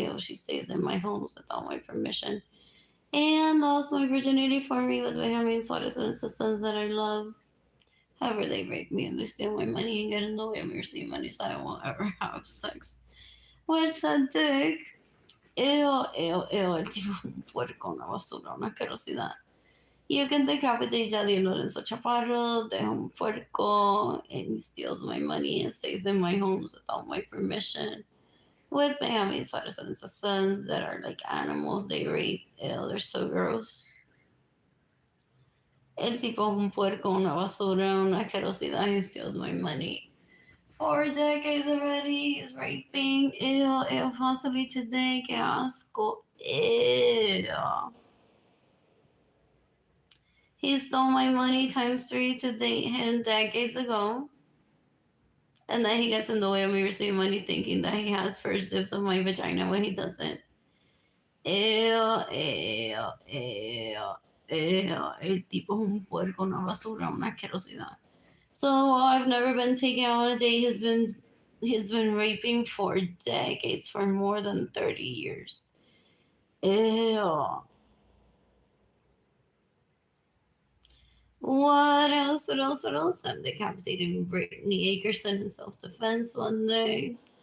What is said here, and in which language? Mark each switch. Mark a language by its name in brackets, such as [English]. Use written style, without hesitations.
[English] Ew, she stays in my homes without my permission. And lost my virginity for me with Benjamin Suarez and his sons that I love. However, they rape me and they steal my money and get in the way of me receiving money, so I won't ever have sex. What's that dick? Ew, ew, ew. [Spanish] El tipo es un puerco, una basura, una asquerosidad. [English] You can decapitate Jayden Lorenzo Chaparro, [Spanish] de un puerco, [English] and he steals my money and stays in my homes without my permission. With Benjamin Suarez and his sons that are like animals, they rape. Ew, they're so gross. [Spanish] El tipo es un puerco, una basura, una asquerosidad. [English] He steals my money. 4 decades already, he's raping. Ew, ew, possibly today. [Spanish] Que asco. Ew. [English] He stole my money times 3 to date him decades ago. And then he gets in the way of me receiving money thinking that he has first dibs of my vagina when he doesn't. Ew, ew, ew, ew. [Spanish] El tipo es un puerco, una basura, una asquerosidad. [English] So I've never been taken out on a date. He's been raping for decades, for more than 30 years. Ew. What else? What else? What else? I'm decapitating Brittany Akerson in self-defense one day.